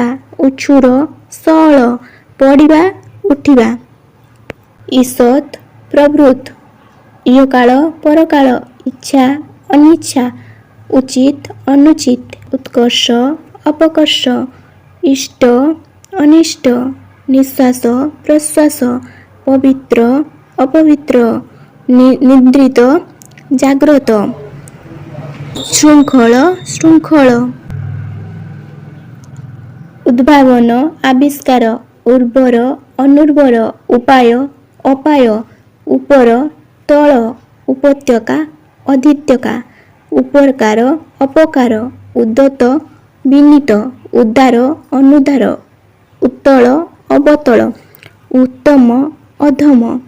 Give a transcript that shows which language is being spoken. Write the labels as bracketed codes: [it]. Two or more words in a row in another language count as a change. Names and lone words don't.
[or] ଉଛୁର ସୌଲ ପଡ଼ିବା ଉଠିବା ଈଷତ୍ ପ୍ରବୃତ୍ତ ଇହକାଳ ପରକାଳ ଇଚ୍ଛା ଅନିଚ୍ଛା ଉଚିତ ଅନୁଚିତ ଉତ୍କର୍ଷ ଅପକର୍ଷ ଇଷ୍ଟ ଅନିଷ୍ଟ ନିଶ୍ୱାସ ପ୍ରଶ୍ୱାସ ପବିତ୍ର ଅପବିତ୍ର ନିଦ୍ରିତ ଜାଗ୍ରତ ଶୃଙ୍ଖଳ ଶୃଙ୍ଖଳ ଉଦ୍ଭାବନ ଆବିଷ୍କାର ଉର୍ବର ଅନୁର୍ବର ଉପାୟ ଅପାୟ ଉପର ତଳ ଉପତ୍ୟକା ଅଧିତ୍ୟକା ଉପକାର ଅପକାର ଉଦ୍ଦତ ବିନୀତ ଉଦାର ଅନୁଦାର ଉତ୍ତଳ ଅବତଳ ଉତ୍ତମ ଅଧମ